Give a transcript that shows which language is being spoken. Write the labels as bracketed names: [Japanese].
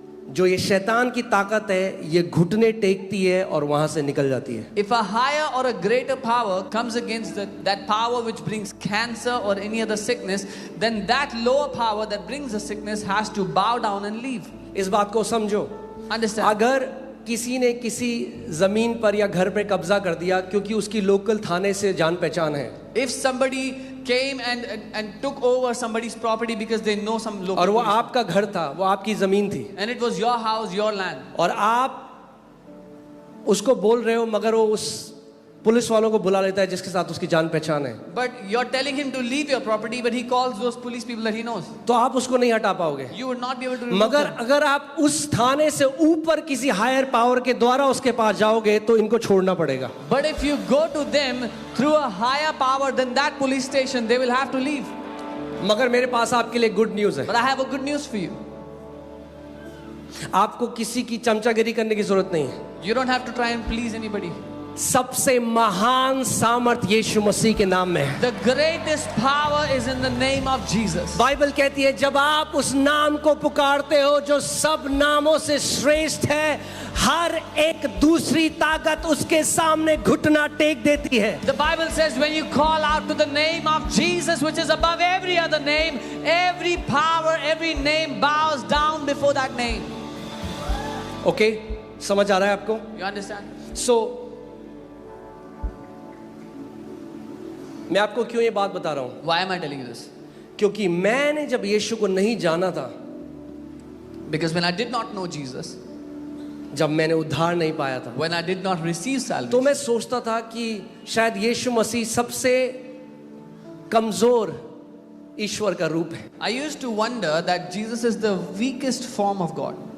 [Hindi] जो ये शैतान की ताकत है, ये घुटने टेकती है और वहां से निकल जाती है. [English] If a higher or a greater power comes against that power which brings cancer or any other sickness, then that lower power that brings the sickness has to bow down and leave. [Hindi] इस बात को समझो. [English] Understand? [Hindi] अगर किसी ने किसी जमीन पर या घर पे कब्जा कर दिया क्योंकि उसकी लोकल थाने से जान पहचान है, [English] If somebody came and took over somebody's property because they know some local [Hindi] और वो [English] police, [Hindi] आपका घर था, वो आपकी जमीन थी, [English] and it was your house, your land, [Hindi] और आप उसको बोल रहे हो, मगर वो उस पुलिस वालों को बुला लेता है जिसके साथ उसकी जान पहचान है, [English] but you're telling him to leave your property, but he calls those police people that he knows. [Hindi] तो आप उसको नहीं हटा पाओगे. [English] You would not be able to remove [Hindi] मगर [English] them. [Hindi] अगर आप उस थाने से ऊपर किसी [English] higher power [Hindi] के द्वारा उसके पास जाओगे तो इनको छोड़ना पड़ेगा. [English] But if you go to them through a higher power than that police station, they will have to leave. [Hindi] मगर मेरे पास आपके लिए [English] good news [Hindi] है. [English] But I have a good news for you. [Hindi] आपको किसी की चमचागिरी करने की जरूरत नहीं है. [English] You don't have to try and please anybody. [Hindi] सबसे महान सामर्थ यीशु मसीह के नाम में है. [English] The greatest power is in the name of Jesus. [Hindi] Bible कहती है जब आप उस नाम को पुकारते हो जो सब नामों से श्रेष्ठ है, हर एक दूसरी ताकत उसके सामने घुटना टेक देती है. [English] The Bible says when you call out to the name of Jesus, which is above every other name, every power, every name bows down before that name. [Hindi] Okay, समझ आ रहा है आपको? [English] You understand? [Hindi] सो मैं आपको क्यों ये बात बता रहा हूं? [English] Why am I telling you this? [Hindi] क्योंकि मैंने जब यीशु को नहीं जाना था, [English] Because when I did not know Jesus, [Hindi] जब मैंने उद्धार नहीं पाया था, [English] when I did not receive [Hindi] तो [English] salvation, [Hindi] मैं सोचता था कि शायद यीशु मसीह सबसे कमजोर ईश्वर का रूप है. [English] I used to wonder that Jesus is the weakest form of God.